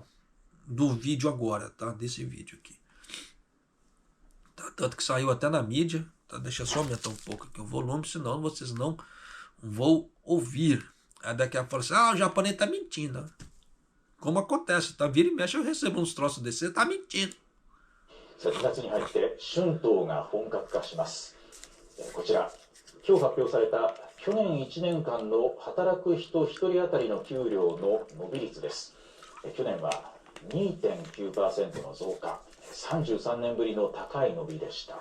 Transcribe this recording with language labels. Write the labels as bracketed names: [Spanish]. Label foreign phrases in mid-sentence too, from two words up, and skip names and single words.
[Portuguese] Do vídeo agora, tá? Desse vídeo aqui. Tá? Tanto que saiu até na mídia. Tá? Deixa eu só aumentar um pouco aqui o volume, senão vocês não vão ouvir. Aí daqui a pouco fala assim, o japonês tá mentindo. Como acontece, tá? Vira e mexe, eu recebo uns troços desse, você tá mentindo. [Japanese] 7 月に入って春闘が本格化します。こちら、今日発表された去年1年間の働く人1人当たりの給料の伸び率です。去年は 2.9% の増加、33年ぶりの高い伸びでした。